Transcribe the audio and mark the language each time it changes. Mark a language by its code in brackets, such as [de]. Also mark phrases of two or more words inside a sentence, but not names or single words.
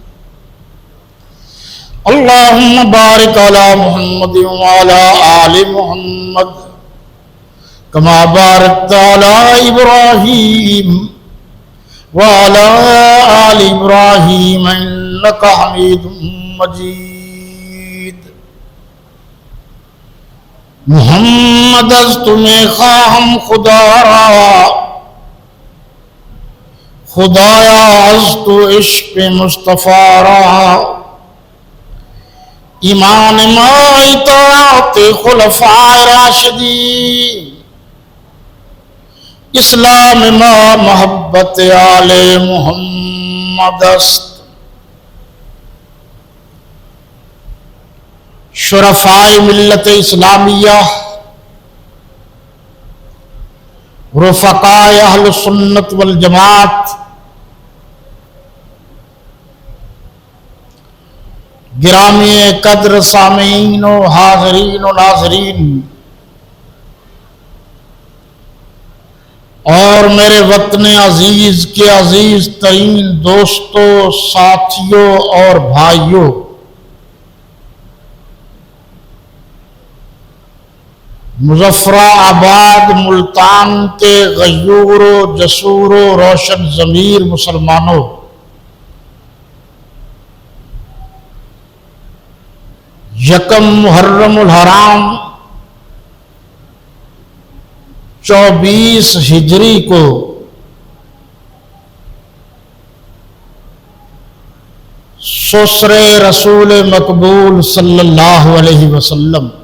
[ar] اللهم بارك على محمد وعلى آل محمد كما باركت على إبراهيم وعلى آل إبراهيم إنك حميد مجيد. [fa] محمد از تمہیں خواہم خدا را خدایا از تو عشق مصطفیٰ را ایمان ما اطاعت خلفاء راشدین اسلام ما محبت آل محمد است. [ur] شرفائے ملت اسلامیہ، رفقائے اہل سنت والجماعت، گرامی قدر سامعین و حاضرین و ناظرین، اور میرے وطن عزیز کے عزیز ترین دوستوں، ساتھیوں اور بھائیوں، مظفر آباد ملتان کے غیور و جسور و روشن ضمیر مسلمانوں، یکم محرم الحرام 24 ہجری کو سسر رسول مقبول [ar] صلی اللہ علیہ وسلم